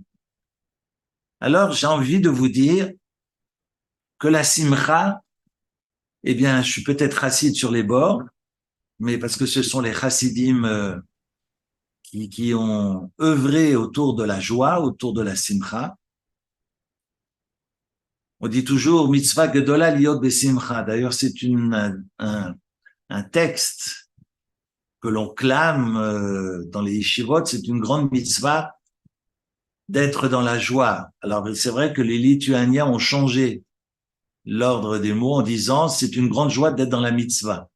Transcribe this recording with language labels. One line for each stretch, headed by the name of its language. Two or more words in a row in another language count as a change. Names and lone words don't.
French: Alors, j'ai envie de vous dire que la simcha, eh bien, je suis peut-être chassid sur les bords, mais parce que ce sont les chassidim qui ont œuvré autour de la joie, autour de la simcha. On dit toujours
Hebrew: מצוה גדולה להיות בשמחה.
French: D'ailleurs, c'est un texte que l'on clame dans les yeshivot. C'est une grande mitzvah d'être dans la joie. Alors, c'est vrai que les Lituaniens ont changé l'ordre des mots en disant c'est une grande joie d'être dans la mitzvah.